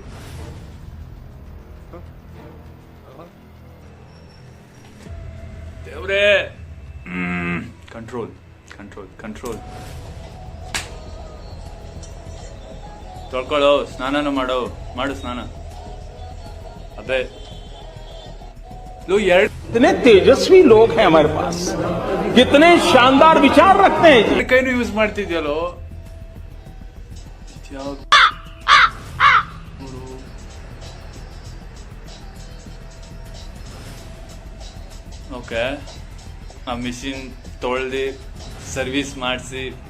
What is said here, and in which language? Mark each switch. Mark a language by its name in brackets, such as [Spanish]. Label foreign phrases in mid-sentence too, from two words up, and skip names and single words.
[Kannada] ದೇವ್ರೇ, [English] control control control. [Kannada] ತೊಳ್ಕೊಳ್ಳೋ, ಸ್ನಾನನೂ ಮಾಡು ಸ್ನಾನ. ಅದೇ [Hindi] कितने तेजस्वी लोग हैं हमारे पास, कितने शानदार विचार रखते हैं. [Kannada] ಕೈನು ಯೂಸ್ ಮಾಡ್ತಿದ್ಯಲ್ಲೋ. ಓಕೆ, ಆ ಮಿಷಿನ್ ತೊಳ್ದು ಸರ್ವಿಸ್ ಮಾಡಿಸಿ.